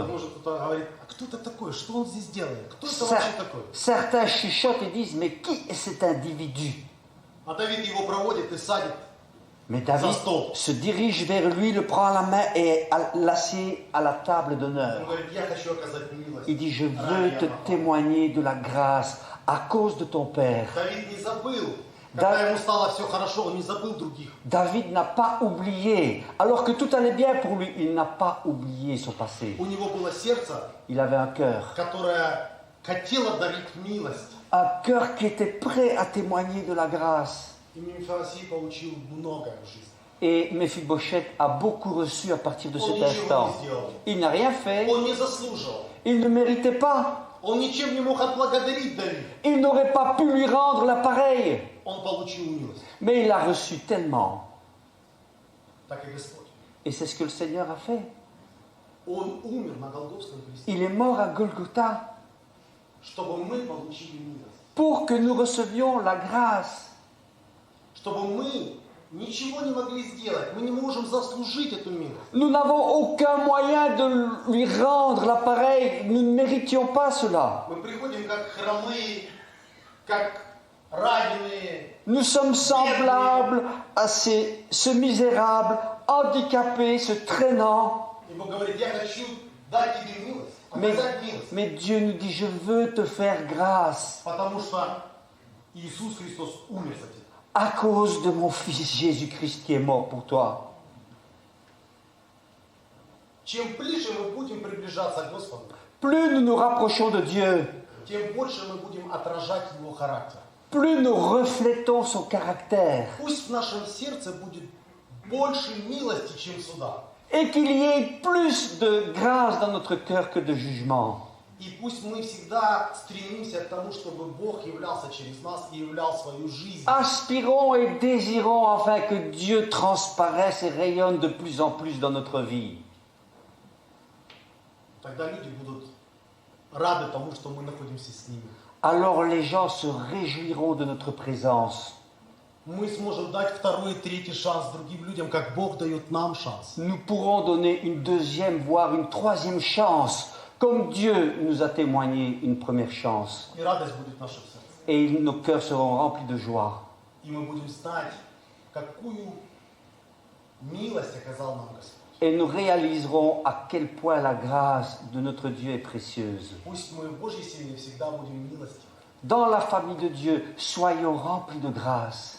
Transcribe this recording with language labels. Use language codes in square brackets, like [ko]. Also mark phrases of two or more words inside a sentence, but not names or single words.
[ru] Может, кто-то говорит: а кто это такой? Что он здесь делает? Кто это вообще такой? [fr] Certains chuchotent et disent, mais qui est cet individu? [ru] А Давид его проводит и садит. [fr] Mais David se dirige vers lui, le prend à la main et l'assied à la table [ru] Он [fr] d'honneur. [ru] говорит: я хочу оказать милость. [fr] Il dit, je veux te témoigner de la grâce à cause de ton père. [ru] Давид не забыл. Когда ему стало все хорошо, он не забыл других. [fr] David n'a pas oublié, alors que tout allait bien pour lui, il n'a pas oublié son passé. [ru] У него было сердце, [fr] Il avait un cœur [ru] которое хотело дарить милость. [fr] qui était prêt à témoigner de la grâce. [ru] И Мемфивосфей получил много в жизни. [fr] Et Méphibosheth a beaucoup reçu à partir de [ru] Он [fr] cet [ru] ничего [fr] instant. [ru] не сделал. [fr] Il n'a rien fait, [ru] Он не заслужил. [fr] il ne méritait pas, [ru] Он ничем не мог отблагодарить Давида. [fr] il n'aurait pas pu lui rendre l'appareil, [ru] Он получил милость. [fr] mais il a reçu tellement. [ru] Так и Господь. [fr] Et c'est ce que le Seigneur a fait. [ru] Он умер на Голгофском кресте, [fr] Il est mort à Golgotha [ru] чтобы мы получили милость. [fr] pour que nous recevions la grâce. [ru] Чтобы мы ничего не могли сделать. Мы не можем заслужить эту милость. [fr] Nous n'avons aucun moyen de lui rendre l'appareil, nous ne méritions pas cela. [ru] Мы приходим как хромые как раненые. [fr] Nous sommes semblables à ce misérable, handicapé, ce traînant. [ru] И Бог говорит, я хочу дать тебе милость, оказать милость. [fr] Mais Dieu nous dit, je veux te faire grâce [ru] Потому что Иисус Христос умер за тебя. [fr] à cause de mon Fils Jésus-Christ qui est mort pour toi. [ru] Чем ближе мы будем приближаться к Господу, [fr] Plus nous nous rapprochons de Dieu, [ru] тем больше мы будем отражать Его характер. [fr] plus nous reflétons son caractère. [ru] Пусть в нашем сердце будет больше милости, чем суда. [fr] Et qu'il y ait plus de grâce dans notre cœur que de jugement. [ru] И пусть мы всегда стремимся к тому, чтобы Бог являлся через нас и являл свою жизнь. [fr] Aspirons et désirons afin que Dieu transparaisse et rayonne de plus en plus dans notre vie. [ru] Тогда люди будут рады тому, что мы находимся с ними. [fr] Alors les gens se réjouiront de notre présence. [ru] Мы сможем дать второй и третий шанс другим людям, как Бог дает нам шанс. [fr] Nous pourrons donner une deuxième, voire une troisième chance, comme Dieu nous a témoigné une première chance. [ru] И радость будет в нашем сердце. [fr] Et nos cœurs seront remplis de joie. [ru] И мы будем знать, какую милость оказал нам Господь. [fr] Et nous réaliserons à quel point la grâce de notre Dieu est précieuse. [ru] Пусть мы в Божьей семье всегда будем милостивы. [fr] Dans la famille de Dieu, soyons remplis de grâce.